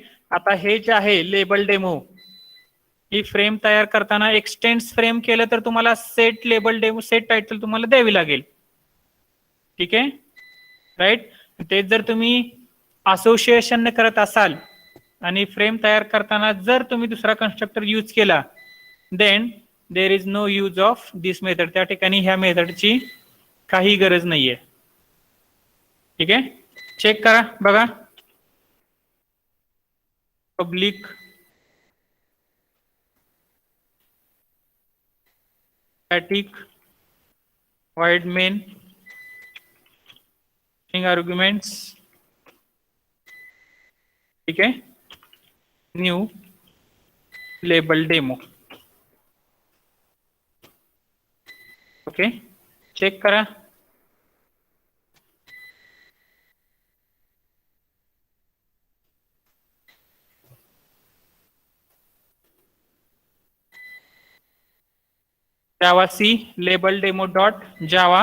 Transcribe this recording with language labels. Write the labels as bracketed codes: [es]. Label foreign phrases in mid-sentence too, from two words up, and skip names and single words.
[mr] आता हे जे आहे लेबल डेमो, ही फ्रेम तयार करताना [en] extends Frame [mr] केलं तर तुम्हाला सेट लेबल डेमो [en] set title [mr] तुम्हाला द्यावी लागेल. ठीक आहे, राईट. ते जर तुम्ही असोसिएशन करत असाल आणि फ्रेम तयार करताना जर तुम्ही दुसरा कन्स्ट्रक्टर यूज केला, [en] Then there is no use of this method. [mr] त्या ठिकाणी ह्या मेथडची काही गरज नाहीये. ठीक आहे, चेक करा, बघा. [en] public static void main string arguments. [mr] ठीक आहे, [en] new Label Demo. [mr] ओके, चेक करा. [en] Java C Label Demo dot Java.